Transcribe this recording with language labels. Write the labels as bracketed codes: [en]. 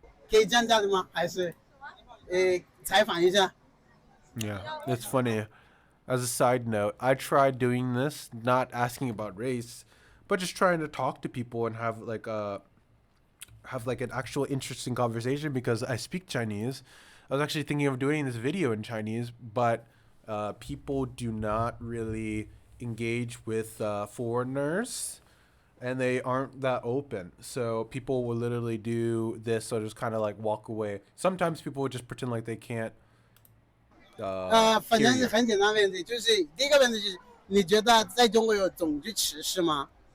[zh] 可以这样讲的吗？还是采访一下？ [en] Yeah, it's funny. As a side note, I tried doing this, not asking about race, but just trying to talk to people and have like an actual interesting conversation because I speak Chinese. I was actually thinking of doing this video in Chinese, but people do not really engage with foreigners, and they aren't that open. So people will literally do this or just kind of like walk away. Sometimes people would just pretend like they can't. [zh] 反正是很简单的问题，就是第一个问题就是，你觉得在中国有种族歧视吗？